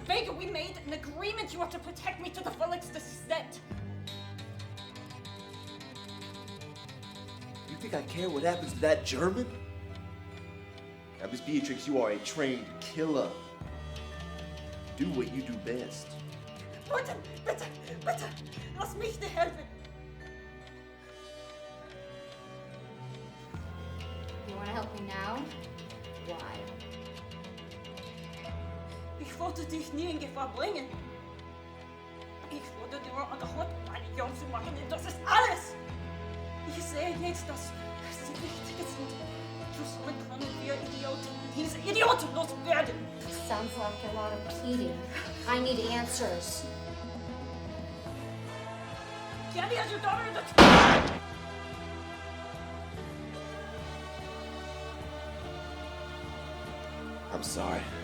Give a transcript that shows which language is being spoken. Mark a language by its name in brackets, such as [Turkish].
[English] Vega, we made an agreement. You have to protect me to the fullest extent. You think I care what happens to that German? Now, Miss Beatrix, you are a trained killer. Do what you do best. [German] Bitte, bitte, bitte, lass mich dir helfen. [English] You want to help me now? Why? [German] Ich wollte dich nie in Gefahr bringen. Ich wurde nur angehört, um einen Jungen zu machen, und das ist alles. Ich sehe jetzt, dass sie wichtig sind. Zusammen können wir diese Idioten loswerden. [English] Sounds like a lot of pleading. I need answers. Candie has your daughter in the... I'm sorry.